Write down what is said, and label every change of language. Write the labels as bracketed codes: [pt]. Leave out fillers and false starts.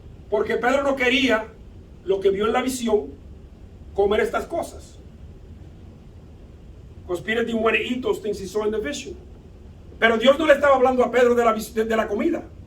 [es] Porque Pedro no quería lo que vio en la visión, comer estas cosas. [en] Because Peter didn't want to eat those things he saw in the vision. [es] Pero Dios no le estaba hablando a Pedro de la comida.